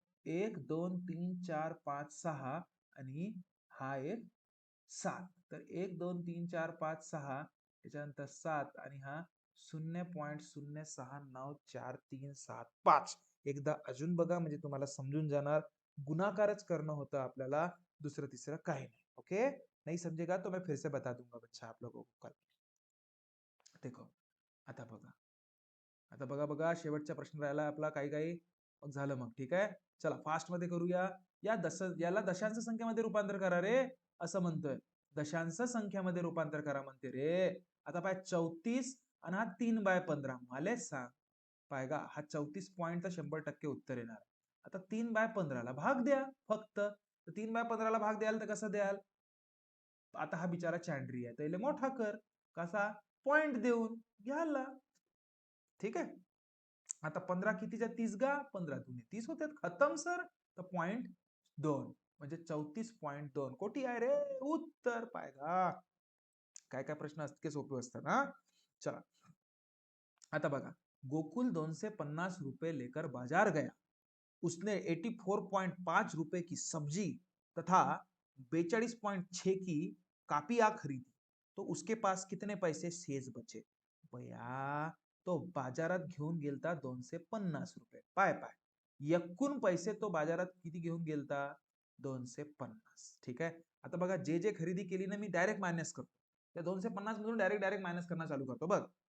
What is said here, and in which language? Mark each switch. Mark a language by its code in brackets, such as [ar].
[mr] 1 2 3 4 5 6 आणि हा एक 7. तर 1 2 3 4 5 6, त्याच्यानंतर 7 आणि हा 0.0694375. एकदा अजून बघा म्हणजे तुम्हाला समजून जाणार. गुणाकारच करणं होतं आपल्याला, दुसरं तिसरं काही नाही. ओके. [hi] नहीं समझेगा तो मैं फिर से बता दूंगा बच्चा आप लोगों को कल. [mr] देखो आता बघा, आता बघा बघा शेवटचा प्रश्न राहिला आपला काही काही. मग झालं मग. ठीक आहे. चला फास्ट मध्ये करूया. याला दशांश संख्येमध्ये रूपांतर करा रे असं म्हणतोय. दशांश संख्यामध्ये रूपांतर करा म्हणते रे. आता पाय 34 आणि हा 3/15. मला सांग पाय गा, हा 34 पॉईंट तर 100% उत्तर येणार. आता 3/15 ला भाग द्या फक्त. 3/15 ला भाग द्याल तर कसं द्याल? आता हा बिचारा चॅन्ड्री आहे, तर मोठा कर. कसा? पॉइंट देऊन घ्याला. ठीक आहे. आता 15 कितीच्या 30 गा 15 दुने 30 होते. खतम सर. तर पॉइंट 2 म्हणजे 34.2 कोटी आहे रे उत्तर. पायगा काय काय प्रश्न असते सोपे असतात हा. चला आता बघा, [hi] गोकुल 250 रुपए लेकर बाजार गया। उसने 84.5 रुपए की सब्जी तथा 42.6 की कापिया खरीदी, तो उसके पास कितने पैसे शेष बचे? [mr] बया तो बाजारात घेऊन गेलता 250 रुपये, पाय पाय एकूण पैसे तो बाजारात किती घेऊन गेलता? 250. ठीक आहे. आता बघा जे जे खरेदी केली ना मी डायरेक्ट मायनस करतो, त्या 250 मधून डायरेक्ट मायनस करणं चालू करतो बघ.